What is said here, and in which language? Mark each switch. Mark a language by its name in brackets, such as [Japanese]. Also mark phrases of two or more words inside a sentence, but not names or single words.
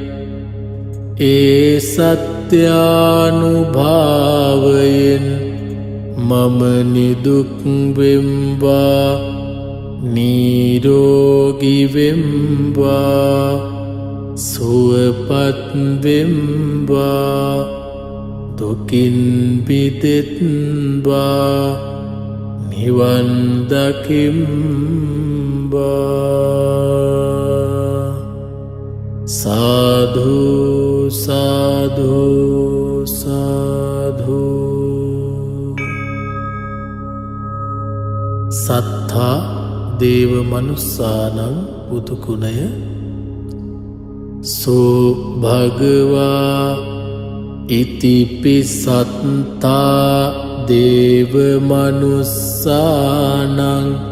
[Sinhala] ඒ සත්‍යානුභාවයෙන් මම නිදුක් වෙම්වා නිරෝගී වෙම්වා සුවපත් වෙම්වා දුකින් මිදෙත්වා නිවන් දකිම්වා. සාධු සාධු සාධු. [Pali] සත්තා දේව මනුස්සානං බුදුගුණය සෝ භගවා ඉතිපි සත්තා දේව මනුස්සානං